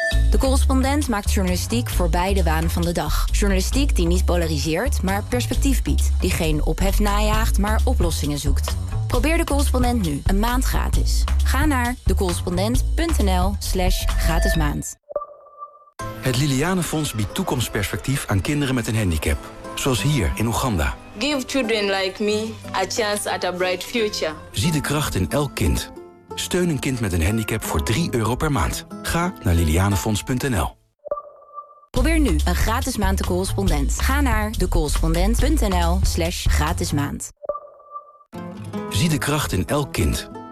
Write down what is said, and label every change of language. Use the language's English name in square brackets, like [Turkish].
[Dutch] De Correspondent maakt journalistiek voor beide wanen van de dag. Journalistiek die niet polariseert, maar perspectief biedt. Die geen ophef najaagt, maar oplossingen zoekt. Probeer De Correspondent nu, een maand gratis. Ga naar decorrespondent.nl/gratismaand. Het Liliane Fonds biedt toekomstperspectief aan kinderen met een handicap. Zoals hier in Oeganda. [English] Give children like me a chance at a bright future. [Dutch] Zie de kracht in elk kind. Steun een kind met een handicap voor €3 per maand. Ga naar lilianefonds.nl. Probeer nu een gratis maand de correspondent. Ga naar decorrespondent.nl/gratismaand. Zie de kracht in elk kind.